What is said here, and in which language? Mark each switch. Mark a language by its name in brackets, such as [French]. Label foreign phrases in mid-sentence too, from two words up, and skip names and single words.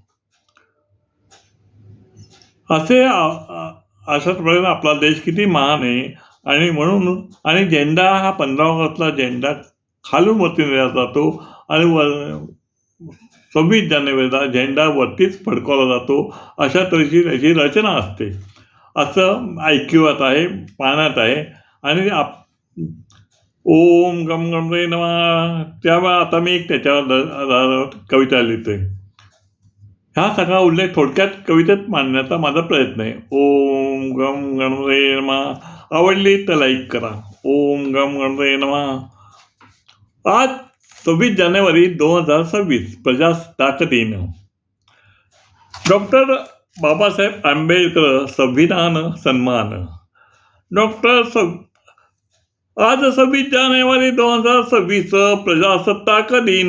[Marathi] अशाच प्रकारे आपला देश किती महान आहे आणि म्हणून आणि झेंडा हा 15 ऑगस्टला झेंडा खालून वरती नेला जातो आणि 26 जानेवारीला झेंडा वरतीच फडकवला जातो. अशा तऱ्हेची त्याची रचना असते असं ऐकिवात आहे, पाहण्यात आहे. आणि [Sanskrit] ओम गम गणपते नमः [Marathi] त्यामुळे आता मी त्याच्यावर कविता लिहितोय. हा सगळा उल्लेख थोडक्यात कवितेत मांडण्याचा माझा प्रयत्न आहे. [Sanskrit] ओम गम गणपते नमः. [Marathi] आवडली तर लाईक करा. [Sanskrit] ओम गम गणपते नमः. [Marathi] आज 26 जानेवारी 2026 प्रजासत्ताक दिन. डॉक्टर बाबासाहेब आंबेडकर संविधान सन्मान. आज 26 जानेवारी 2026 प्रजासत्ताक दिन.